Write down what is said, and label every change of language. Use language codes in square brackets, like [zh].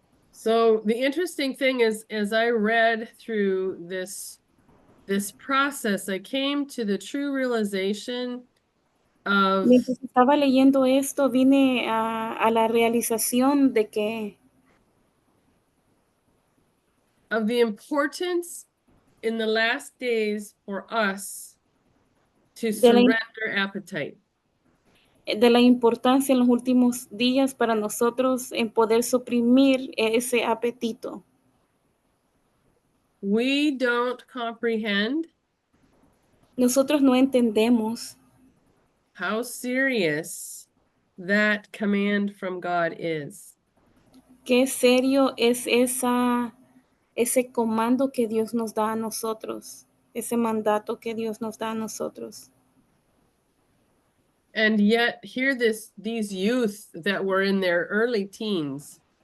[en] So the interesting thing is, as I read through this process, I came to the true realization of [es] Mientras estaba leyendo esto, vine a la realización de que [en] the importance in the last days for us to [es] De la- [en] surrender appetite. [es] de la importancia en los últimos días para nosotros en poder suprimir ese apetito. [en] We don't comprehend [es] Nosotros no entendemos [en] how serious that command from God is. [es] qué serio es ese comando que Dios nos da a nosotros, ese mandato que Dios nos da a nosotros. [en] And yet here these youth that were in their early teens